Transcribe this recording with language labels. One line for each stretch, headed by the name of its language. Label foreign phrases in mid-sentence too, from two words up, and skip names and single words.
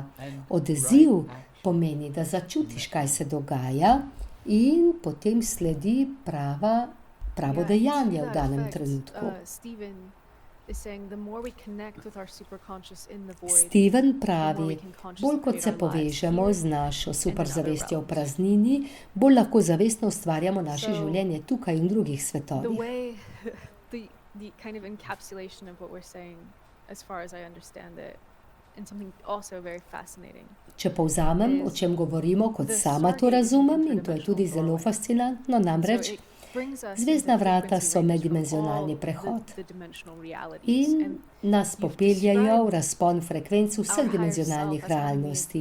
Slovenian: Odziv pomeni, da začutiš, kaj se dogaja in potem sledi pravo dejanje v danem trenutku. Steven pravi, bolj kot se povežemo z našo superzavestjo v praznini, bolj lahko zavestno ustvarjamo naše življenje tukaj in v drugih svetovih.
English: The kind of encapsulation of what we're saying, as far as I understand it, and something also very fascinating.
Slovenian: Če povzamem, o čem govorimo, kot sama to razumem, in to je tudi zelo fascinantno, namreč zvezdna vrata so meddimenzionalni prehod in nas popeljajo v razpon frekvenc vseh dimenzionalnih realnosti.